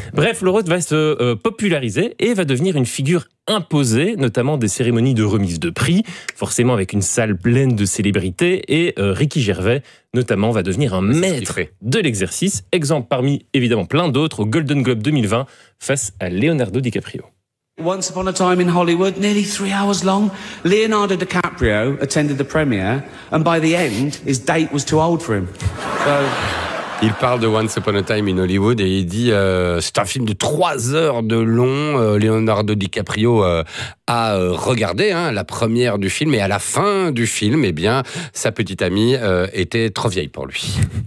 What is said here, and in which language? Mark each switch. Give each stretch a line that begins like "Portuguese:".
French: Bref, le roast va se populariser et va devenir une figure imposée, notamment des cérémonies de remise de prix, forcément avec une salle pleine de célébrités, et Ricky Gervais, notamment, va devenir un maître de l'exercice. Exemple parmi, évidemment, plein d'autres, au Golden Globe 2020, face à Leonardo DiCaprio.
English: Once upon a time in Hollywood, nearly three hours long, Leonardo DiCaprio attended the premiere, and by the end, his date was too old for him. So...
French: Il parle de Once Upon a Time in Hollywood et il dit c'est un film de 3 heures de long. Leonardo DiCaprio a regardé la première du film et à la fin du film, eh bien, sa petite amie était trop vieille pour lui.